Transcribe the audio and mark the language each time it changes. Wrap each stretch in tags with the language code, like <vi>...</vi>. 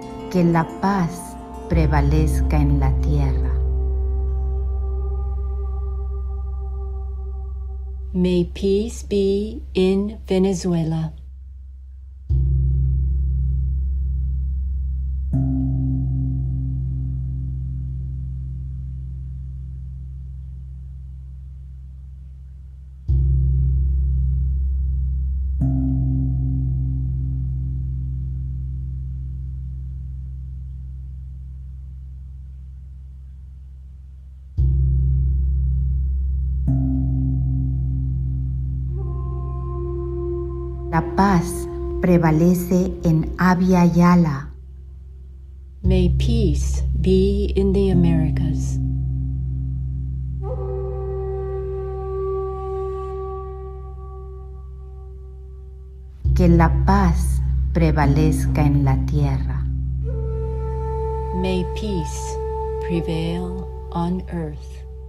<es>Que la paz prevalezca en la tierra.</es> <en>May peace be in Venezuela.</en> <es>La paz prevalece en Abya Yala.</es> <en>May peace be in the Americas.</en> <es>Que la paz prevalezca en la tierra.</es> <en>May peace prevail on earth.</en>